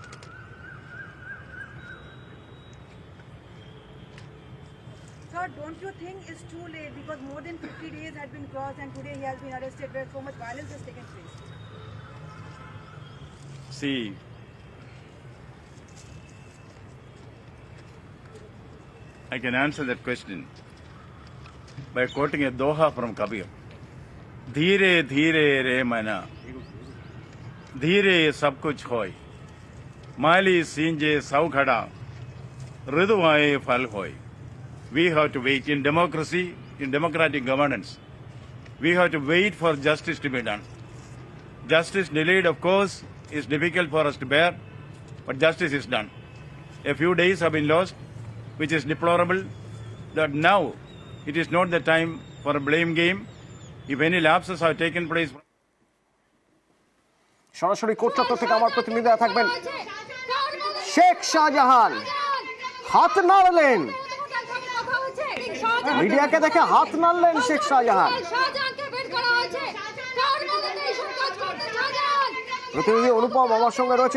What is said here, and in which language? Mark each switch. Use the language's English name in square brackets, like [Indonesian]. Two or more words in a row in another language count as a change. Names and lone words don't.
[English] Sir, don't you think it's too late because more than 50 days had been crossed and today he has been arrested where so much violence has taken place? See, I can answer that question by quoting a doha from Kabir. [Hindi] धीरे धीरे रे मना धीरे सब कुछ होय माली सींजे सौ खड़ा ऋतु आए फल होय. [English] We have to wait in democracy, in democratic governance. We have to wait for justice to be done. Justice delayed, of course, is difficult for us to bear, but justice is done. A few days have been lost, which is deplorable. That now it is not the time for a blame game. If any lapses have taken place. [Bangla] সরাসরি কোর্ট চত্বর থেকে আমার প্রতিনিধিরা থাকবেন। শেখ শাহজাহান হাত নাড়লেন, মিডিয়াকে দেখে হাত নাড়লেন শেখ শাহজাহান। প্রতিনিধি অনুপম আমার সঙ্গে রয়েছে।